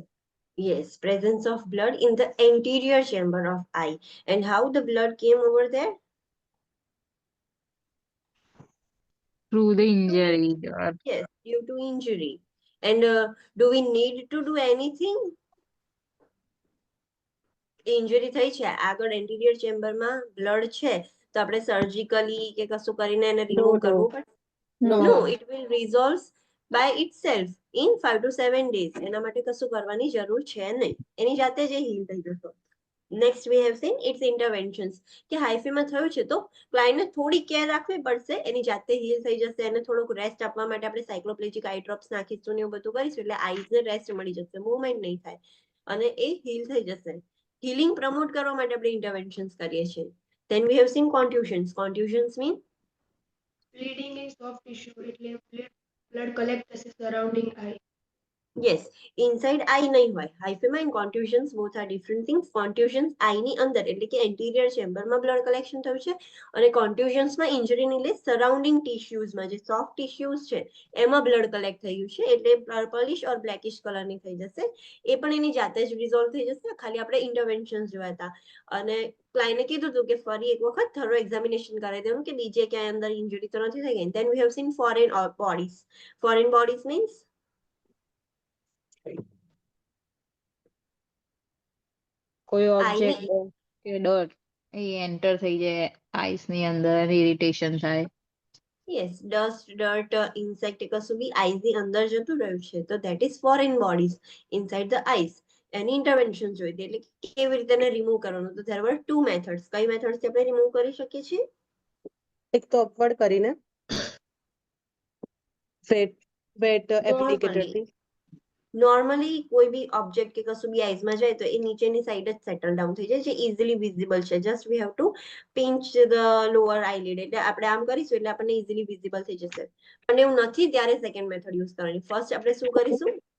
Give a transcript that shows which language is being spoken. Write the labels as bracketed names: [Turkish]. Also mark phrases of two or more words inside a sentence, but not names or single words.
[English] yes, presence of blood in the anterior chamber of eye. And how the blood came over there? Through the injury or Yes, due to injury. And do we need to do anything? [Gujarati] ઇન્જરી થઈ છે આગળ [English] anterior chamberમાં [Gujarati] બ્લડ છે તો આપણે સર્જિકલી કે કશું કરીને એને રિમૂવ કરવું પડે [English] no it will resolve by itself in [Gujarati] 5 [English] to 7 days [Gujarati] એના માટે કશું કરવાની જરૂર છે નહીં એની જાતે જ હીલ થઈ જશે [English] next we have seen its interventions [Gujarati] કે હાઇફીમાં થયું છે તો ક્લાયન્ટને થોડી કેર રાખવી પડશે એની જાતે હીલ થઈ જશે એને થોડુંક રેસ્ટ આપવા માટે આપણે [English] cycloplegic eye drops [Gujarati] નાખીશું ને એવું બધું કરીશું એટલે આઈઝને રેસ્ટ મળી જશે મૂવમેન્ટ નહીં થાય અને એ હીલ થઈ જશે [English] healing promote [Gujarati] કરવા માટે આપણે ઇન્ટરવેન્શન્સ કરીએ છીએ [English] then we have seen contusions mean bleeding in soft tissue એટલે blood collect થશે surrounding eye. yes inside eye [Gujarati] નહીં હોય [English] hyphema and contusions both are different things contusions eye [Gujarati] ની અંદર એટલે કે [English] anterior chamber [Gujarati] માં [English] blood collection [Gujarati] થયું છે અને contusions માં injury ની એટલે [English] surrounding tissues [Gujarati] માં જે [English] soft tissues [Gujarati] છે એમાં [English] blood collect [Gujarati] થયું છે એટલે [English] purplish or blackish color [Gujarati] ની થઈ જશે એ પણ એની જાતે જ resolve થઈ જશે ખાલી આપણે interventions જોયા હતા અને ક્લાયન્ટે કીધું હતું કે ફરી એક વખત [English] thorough examination [Gujarati] કરાવી દેવાનું કે બીજે ક્યાંય અંદર ઇન્જરી તો નથી થઈ ગઈ [English] then we have seen foreign bodies means [Gujarati] કોઈ ઓબ્જેક્ટ કે ડોટ એ એન્ટર થઈ જાય આઈસ ની અંદર ઇરિટેશન થાય [English] yes dust dirt insect [Gujarati] કશું બી આઈઝ ની અંદર જતું રહ્યું છે તો [English] that is foreign bodies inside the eyes [Gujarati] એની ઇન્ટરવેન્શન જોઈતી એટલે કેવી રીતે એને રિમૂવ કરવાનું તો [English] there were two methods [Gujarati] કઈ મેથડ્સ થી આપણે રિમૂવ કરી શકીએ છીએ એક તો અપવર્ડ કરીને [English] wet applicator [Gujarati] થી નોર્મલી કોઈ બી ઓબ્જેક્ટ કે કશું બી આઈઝમાં જાય તો એ નીચેની સાઈડ જ [English] settle down [Gujarati] થઈ જાય જે [English] easily visible [Gujarati] છે [English] just we have to pinch the lower eyelid [Gujarati] એટલે આપણે આમ કરીશું એટલે આપણને [English] easily visible [Gujarati] થઈ જશે પણ એવું નથી ત્યારે [English] second method use [Gujarati] કરવાની ફર્સ્ટ આપણે શું કરીશું